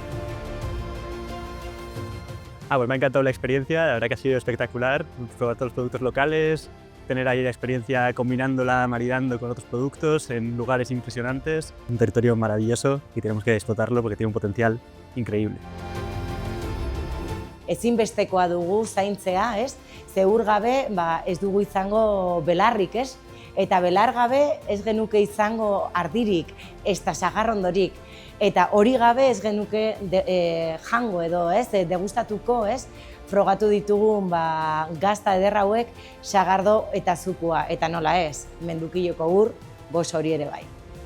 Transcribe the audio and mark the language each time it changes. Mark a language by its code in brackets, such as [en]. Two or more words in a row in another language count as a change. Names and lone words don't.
[es] Pues me ha encantado la experiencia, la verdad que ha sido espectacular, probar todos los productos locales, tener ahí la experiencia combinándola, maridando con otros productos en lugares impresionantes. Un territorio maravilloso y tenemos que explotarlo porque tiene un potencial increíble. [eu] Ezinbestekoa dugu zaintzea, ze ur gabe ez dugu izango belarrik, eta belar gabe ez genuke izango ardirik, ezta sagarrondorik, eta hori gabe ez genuke jango edo, degustatuko, frogatu ditugun gazta eder hauek sagardo eta zukua, eta nola ez, Mendukilloko ur, gozo hori ere bai.